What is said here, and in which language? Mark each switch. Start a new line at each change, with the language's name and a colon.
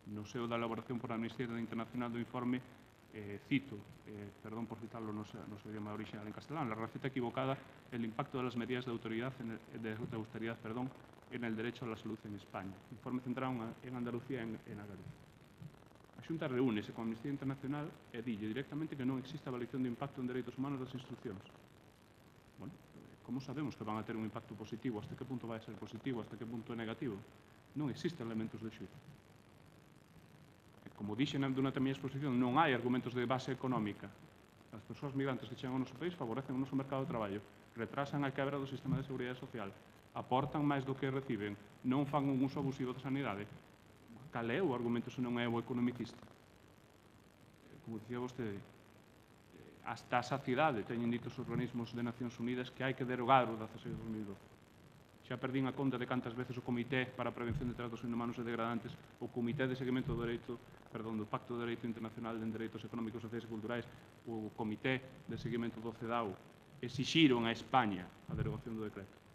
Galician: No seo da elaboración por a Amnistía Internacional do informe, cito, perdón por citarlo no seu idioma original en castelán,
Spanish: la receta equivocada, el impacto de las medidas de austeridad en el derecho a la salud en España.
Galician: Informe centrado en Andalucía e en Galicia. A Xunta reúnese con a Amnistía Internacional e dille directamente que non existe avaliación de impacto en dereitos humanos das instruccións. Bueno, como sabemos que van a ter un impacto positivo? Hasta que punto vai a ser positivo? Hasta que punto é negativo? Non existen elementos de xuicio. Como dixen durante a miña exposición, non hai argumentos de base económica. As persoas migrantes que chegan ao noso país favorecen o noso mercado de traballo, retrasan a quebra do sistema de seguridade social, aportan máis do que reciben, non fan un uso abusivo da sanidade. Cal é o argumento se non é o economicista? Como dicía vostede, hasta a saciedade teñen dito os organismos de Nacións Unidas que hai que derogar o 16 de 2012. Xa perdín a conta de cantas veces o Comité para a Prevención de Tratos Inhumanos e Degradantes, o Comité de Seguimento do Pacto de Dereito Internacional en Dereitos Económicos, Sociais e Culturais, o Comité de Seguimento do CEDAW, exixiron a España a derogación do decreto.